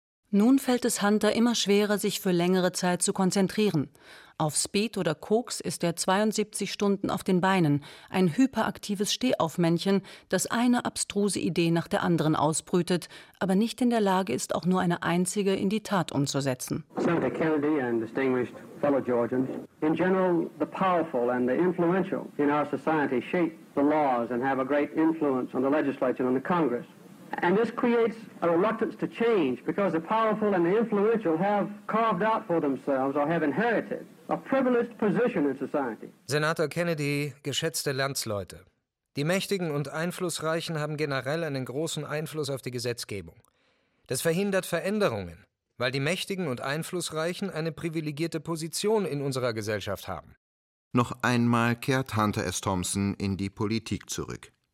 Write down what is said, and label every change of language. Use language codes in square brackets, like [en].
[de] Nun fällt es Hunter immer schwerer, sich für längere Zeit zu konzentrieren. Auf Speed oder Koks ist er 72 Stunden auf den Beinen, ein hyperaktives Stehaufmännchen, das eine abstruse Idee nach der anderen ausbrütet, aber nicht in der Lage ist, auch nur eine einzige in die Tat umzusetzen. [en] Senator Kennedy and distinguished fellow Georgians, in general the powerful and the influential in our society shape the laws and have a great influence on the legislature and the Congress. And this creates a reluctance to change because the powerful and the influential have carved out for themselves or have inherited a privileged position in society. [de] Senator Kennedy, geschätzte Landsleute. Die Mächtigen und Einflussreichen haben generell einen großen Einfluss auf die Gesetzgebung. Das verhindert Veränderungen, weil die Mächtigen und Einflussreichen eine privilegierte Position in unserer Gesellschaft haben. Noch einmal kehrt Hunter S. Thompson in die Politik zurück.